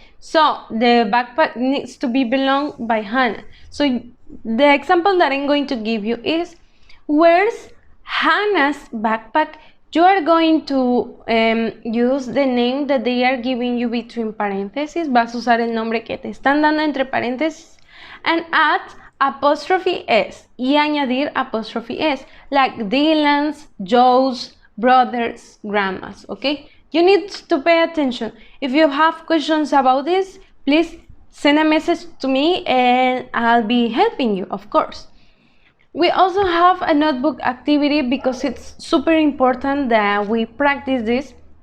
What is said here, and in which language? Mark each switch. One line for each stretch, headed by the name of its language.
English: So the backpack needs to be belonged by Hannah. So the example that I'm going to give you is, where's Hannah's backpack? You are going to use the name that they are giving you between paréntesis.
Spanish: Vas a usar el nombre que te están dando entre paréntesis
English: and add apostrophe s
Spanish: y añadir apostrophe s,
English: like Dylan's, Joe's, brothers, grandma's. Okay, you need to pay attention. If you have questions about this, please send a message to me and I'll be helping you, of course. We also have a notebook activity because it's super important that we practice this.